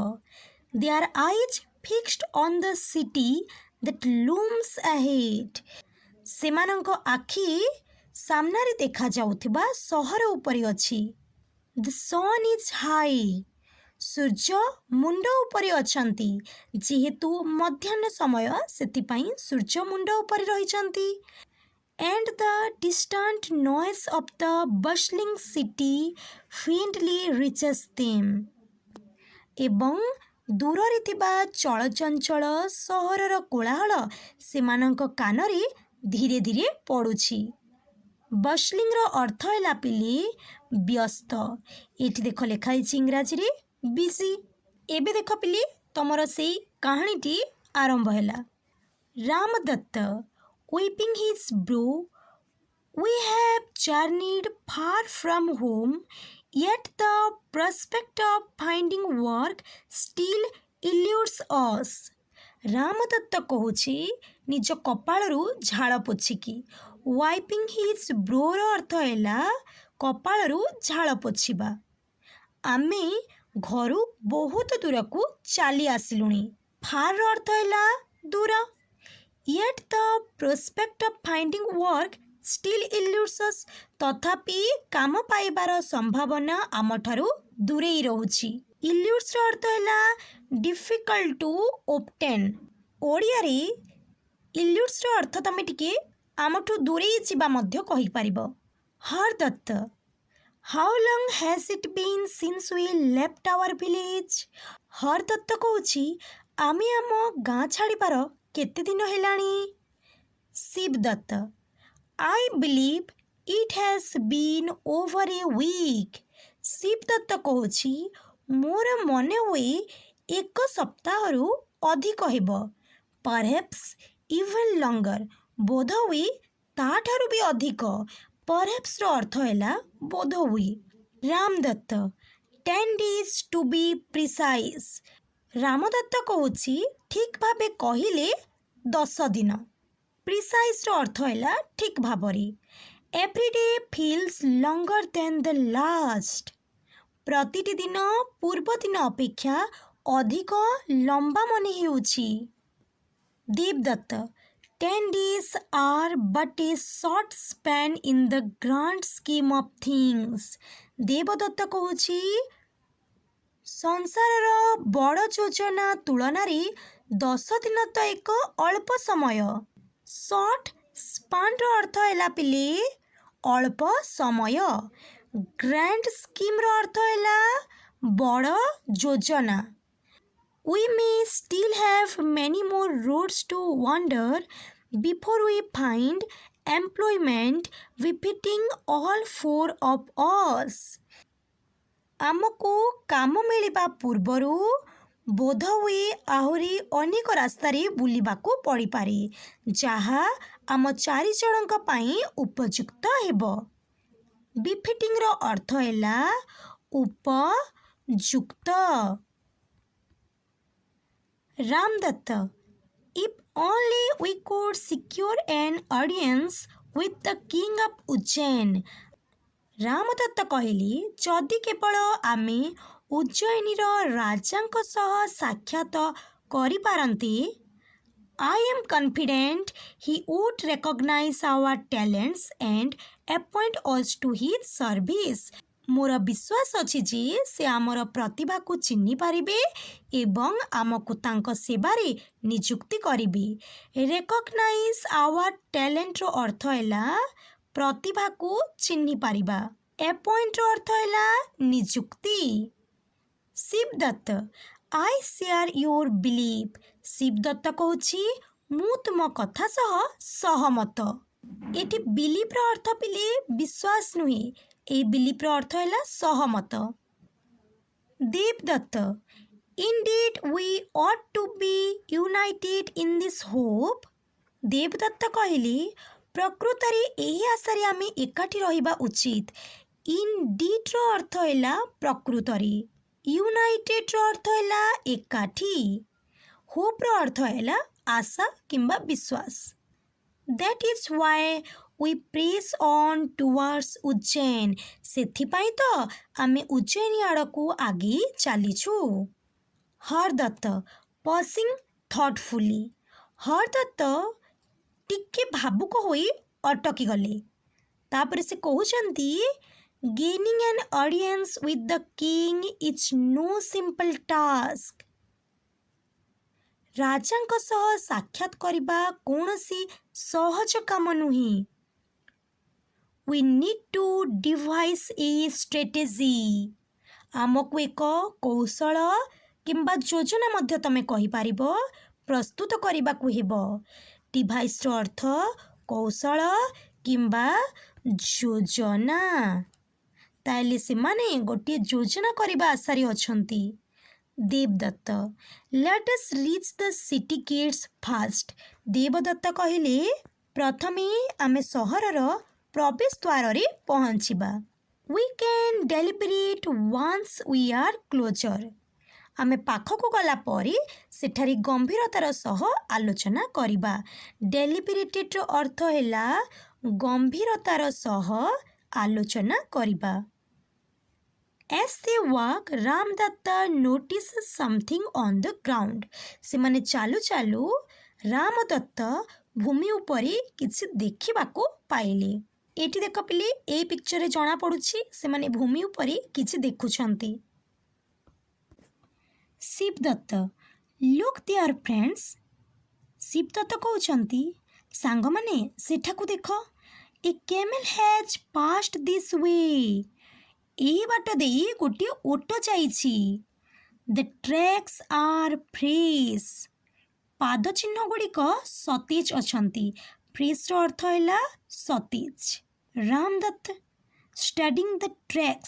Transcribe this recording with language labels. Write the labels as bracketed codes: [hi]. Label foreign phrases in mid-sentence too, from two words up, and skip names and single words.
[en] Their eyes fixed on the city that looms ahead, [or] ସେମାନଙ୍କ ଆଖି ସାମନାରେ ଦେଖା ଯାଉଥିବା ସହର ଉପରି ଅଛି। [en] The sun is high, [or] ସୂର୍ଯ୍ୟ ମୁଣ୍ଡ ଉପରି ଅଛନ୍ତି। ଯେହେତୁ ମଧ୍ୟାହ୍ନ ସମୟ ସେଥିପାଇଁ ସୂର୍ଯ୍ୟ ମୁଣ୍ଡ ଉପରି ରହିଛନ୍ତି। [en] And the distant noise of the bustling city faintly reaches them, [or] ଏବଂ ଦୂର ରେ ଥିବା ଚଳଚଞ୍ଚଳ ସହରର କୋଳାହଳ ସେମାନଙ୍କ କାନରେ ଧୀରେ ଧୀରେ ପଡୁଛି। बस्लिंग ର ଅର୍ଥ ହେ ପିଲେ ବ୍ୟସ୍ତ। ଏଠି ଦେଖ ଲେଖା ହେ ଇଂରାଜୀ ରେ बिजी। ଏବେ ଦେଖ ପିଲେ ତମର ସେ କାହାଣୀଟି ଆରମ୍ଭ ହେଲା। [en] रामदत्त weeping his brow We have journeyed far from home, yet the prospect of finding work still eludes us. [or] ରାମଦତ୍ତ କହୁଛି ନିଜ କପାଳରୁ ଝାଳ ପୋଛିକି। [en] wiping his brow [or] ଅର୍ଥ ହେଲା କପାଳରୁ ଝାଳ ପୋଛିବା। ଆମେ ଘରୁ ବହୁତ ଦୂରକୁ ଚାଲି ଆସିଲୁଣି। ଫାର୍ର ଅର୍ଥ ହେଲା ଦୂର। [en] Yet the prospect of finding work still eludes us. [or] ତଥାପି କାମ ପାଇବାର ସମ୍ଭାବନା ଆମଠାରୁ ଦୂରେଇ ରହୁଛି। ଇଲ୍ୟୁଡ୍ସର ଅର୍ଥ ହେଲା [en] difficult to obtain. [or] ଓଡ଼ିଆରେ ଇଲ୍ୟୁଡ୍ସର ଅର୍ଥ ତମେ ଟିକେ ଆମଠୁ ଦୂରେଇ ଯିବା ମଧ୍ୟ କହିପାରିବ। ହରଦତ୍ତ, [en] How long has it been since we left our village? [or] ହରଦତ୍ତ କହୁଛି ଆମେ ଆମ ଗାଁ ଛାଡ଼ିବାର କେତେ ଦିନ ହେଲାଣି? ଶିବଦତ୍ତ, [en] I believe it has been over a week. [or] ଶିବଦତ୍ତ କହୁଛି ମୋର ମନେ ହୁଏ ଏକ ସପ୍ତାହରୁ ଅଧିକ ହେବ। [en] Perhaps even longer. [or] ବୋଧହୁଏ ତାଠାରୁ ବି ଅଧିକ। Perhapsର ଅର୍ଥ ହେଲା ବୋଧହୁଏ। ରାମଦତ୍ତ, 10 [en] days to be precise. [or] ରାମଦତ୍ତ କହୁଛି ଠିକ୍ ଭାବେ କହିଲେ 10 ଦିନ। ପ୍ରିସାଇଜ୍ର ଅର୍ଥ ହେଲା ଠିକ୍ ଭାବରେ। [en] Every day feels longer than the last. [or] ପ୍ରତିଟି ଦିନ ପୂର୍ବ ଦିନ ଅପେକ୍ଷା ଅଧିକ ଲମ୍ବା ମନେ ହେଉଛି। [en] ଦେବଦତ୍ତ, 10 days are but a short span in the grand scheme of things. [or] ଦେବଦତ୍ତ କହୁଛି ସଂସାରର ବଡ଼ ଯୋଜନା ତୁଳନାରେ 10 ଦିନ ତ ଏକ ଅଳ୍ପ ସମୟ। [en] short span [or] ଅର୍ଥ ହେଲା ପିଲେ ଅଳ୍ପ ସମୟ। [en] grand scheme [or] ଅର୍ଥ ହେଲା ବଡ଼ ଯୋଜନା। [en] We may still have many more roads to wander before we find employment befitting all four of us. [or] ଆମକୁ କାମ ମିଳିବା ପୂର୍ବରୁ ବୋଧହୁଏ ଆହୁରି ଅନେକ ରାସ୍ତାରେ ବୁଲିବାକୁ ପଡ଼ିପାରେ ଯାହା ଆମ 4 ଜଣଙ୍କ ପାଇଁ ଉପଯୁକ୍ତ ହେବ। ବିଫିଟିଂର ଅର୍ଥ ହେଲା ଉପଯୁକ୍ତ। ରାମଦତ୍ତ, [en] If only we could secure an audience with the king of Ujjain. [or] ରାମଦତ୍ତ କହିଲେ ଯଦି କେବଳ ଆମେ ଉଜ୍ଜୟିନୀର ରାଜାଙ୍କ ସହ ସାକ୍ଷାତ କରିପାରନ୍ତେ, [en] I am confident he would recognize our talents and appoint us to his service. [or] ମୋର ବିଶ୍ୱାସ ଅଛି ଯେ ସେ ଆମର ପ୍ରତିଭାକୁ ଚିହ୍ନି ପାରିବେ ଏବଂ ଆମକୁ ତାଙ୍କ ସେବାରେ ନିଯୁକ୍ତି କରିବେ। [en] recognize our talent [or] ଅର୍ଥ ହେଲା ପ୍ରତିଭାକୁ ଚିହ୍ନି ପାରିବା। ଆପଏଣ୍ଟର ଅର୍ଥ ହେଲା ନିଯୁକ୍ତି। ଶିବଦତ୍ତ, [en] I share your belief. [or] ଶିବଦତ୍ତ କହୁଛି ମୁଁ ତୁମ କଥା ସହ ସହମତ। ଏଠି ବିଲିଫ୍ର ଅର୍ଥ ପିଲେ ବିଶ୍ୱାସ ନୁହେଁ। এই ବିଲିଫ୍ର ଅର୍ଥ ହେଲା ସହମତ। ଦେବଦତ୍ତ, [en] Indeed we ought to be united in this hope. [or] ଦେବଦତ୍ତ କହିଲେ ପ୍ରକୃତରେ ଏହି ଆଶାରେ ଆମେ ଏକାଠି ରହିବା ଉଚିତ। ଇନଡିଡ୍ର ଅର୍ଥ ହେଲା ପ୍ରକୃତରେ। ୟୁନାଇଟେଡ୍ର ଅର୍ଥ ହେଲା ଏକାଠି। ହୋପ୍ର ଅର୍ଥ ହେଲା ଆଶା କିମ୍ବା ବିଶ୍ୱାସ। [en] That is why we press on towards Ujjain. [or] ସେଥିପାଇଁ ତ ଆମେ ଉଜ୍ଜୟିନୀ ଆଡ଼କୁ ଆଗେଇ ଚାଲିଛୁ। ହରଦତ୍ତ, [en] pausing thoughtfully. [or] ହରଦତ୍ତ ଟିକେ ଭାବୁକ ହୋଇ ଅଟକିଗଲେ। ତାପରେ ସେ କହୁଛନ୍ତି [en] Gaining an audience with the king is no simple task. [or] ରାଜାଙ୍କ ସହ ସାକ୍ଷାତ କରିବା କୌଣସି ସହଜ କାମ ନୁହେଁ। [en] We need to devise a strategy. [or] ଆମକୁ ଏକ କୌଶଳ କିମ୍ବା ଯୋଜନା ମଧ୍ୟ ତମେ କହିପାରିବ ପ୍ରସ୍ତୁତ କରିବାକୁ ହେବ। ଡିଭାଇସ୍ର ଅର୍ଥ କୌଶଳ କିମ୍ବା ଯୋଜନା। ତାହେଲେ ସେମାନେ ଗୋଟିଏ ଯୋଜନା କରିବା ଆଶାରେ ଅଛନ୍ତି। ଦେବଦତ୍ତ, [en] Let us reach the city gates first. [or] ଦେବଦତ୍ତ କହିଲେ ପ୍ରଥମେ ଆମେ ସହରର ପ୍ରବେଶ ଦ୍ୱାର ରେ ପହଞ୍ଚିବା। [en] We can deliberate once we are closer. [or] ଆମେ ପାଖକୁ ଗଲା ପରେ ସେଠାରି ଗମ୍ଭୀରତାର ସହ ଆଲୋଚନା କରିବା। डेलिब्रेटेड ର ଅର୍ଥ ହେଲା ଗମ୍ଭୀରତାର ସହ ଆଲୋଚନା କରିବା। [en] As they walk, रामदत्त notices something on the ground. [or] ସେ ମାନେ ଚାଲୁ ଚାଲୁ रामदत्त ଭୂମି ଉପରେ କିଛି ଦେଖିବାକୁ ପାଇଲେ। ଏଠି ଦେଖ ପିଲେ ଏ पिक्चर ରେ ଜଣା ପଡୁଛି ସେ ମାନେ ଭୂମି ଉପରେ କିଛି ଦେଖୁଛନ୍ତି। शिवदत्त, [en] look there friends. [or] शिवदत्त କହୁଛନ୍ତି ସାଙ୍ଗ ମାନେ ସେଠାକୁ ଦେଖ। [en] A camel has passed this way. [or] ଏହି ବାଟ ଦେଇ ଗୋଟେ ଓଟ ଯାଇଛି। [en] The tracks are fresh. [or] ପାଦ ଚିହ୍ନ ଗୁଡ଼ିକ ସତେଜ ଅଛନ୍ତି। फ्रेश ର ଅର୍ଥ ହେଲା ସତେଜ। [en] रामदत्त studying the tracks।